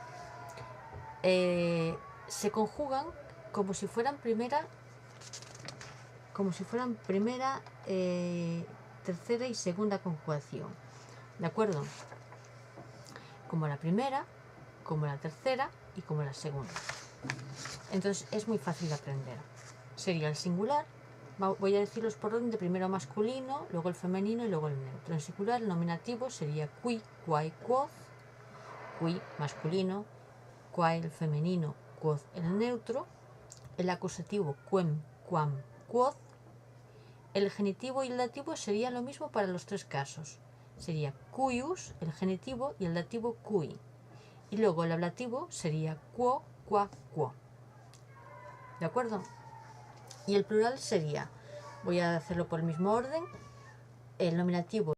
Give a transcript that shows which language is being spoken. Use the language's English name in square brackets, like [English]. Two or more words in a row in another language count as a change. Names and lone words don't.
[Spanish] Se conjugan como si fueran primera, tercera y segunda conjugación, ¿de acuerdo? Como la primera, como la tercera y como la segunda. Entonces es muy fácil de aprender. Sería el singular, voy a decirlos por orden de primero masculino, luego el femenino y luego el neutro. En singular el nominativo sería [Latin] qui, quae, quod, [Spanish] qui masculino, quae el femenino, quod el neutro, el acusativo [Latin] quem, quam, quod. [Spanish] El genitivo y el dativo sería lo mismo para los tres casos. Sería cuius, el genitivo, y el dativo cui. Y luego el ablativo sería [Latin] quo, qua, quo. [Spanish] ¿De acuerdo? Y el plural sería, voy a hacerlo por el mismo orden, el nominativo